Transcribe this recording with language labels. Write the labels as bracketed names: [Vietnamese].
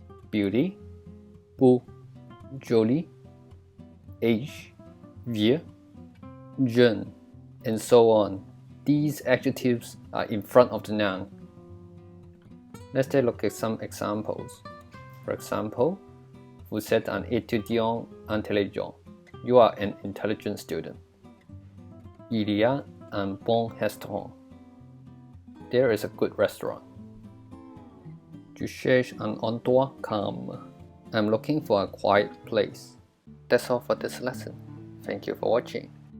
[English] Beauty, beau, joli. Age, vieux, jeune, and so on. These adjectives are in front of the noun. Let's take a look at some examples. For example, [French] vous êtes un étudiant intelligent. [English] You are an intelligent student. [French] Il y a un bon restaurant. [English] There is a good restaurant. [French] Tu cherches un endroit calme. [English] I'm looking for a quiet place. That's all for this lesson. Thank you for watching.